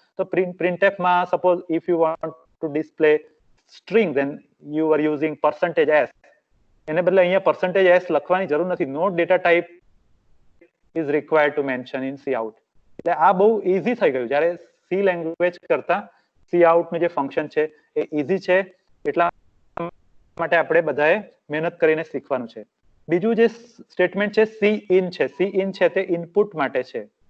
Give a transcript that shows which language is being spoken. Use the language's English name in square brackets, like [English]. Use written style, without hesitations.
[Gujarati] તો પ્રિન્ટએફમાં [English] Suppose if you want to display string then you are using percentage s. [Gujarati] એને બદલે અહીંયા percentage s લખવાની જરૂર નથી. [English] No data type is required to mention in cout. [Gujarati] એટલે આ બહુ ઈઝી થઈ ગયું. જ્યારે સી લેંગ્વેજ કરતા સી આઉટ નું જે ફંક્શન છે એ ઈઝી છે, એટલા માટે આપણે બધાએ મહેનત કરીને શીખવાનું છે. બીજું જે સ્ટેટમેન્ટ છે સી ઇન છે. સી ઇન છે તે ઇનપુટ માટે છે.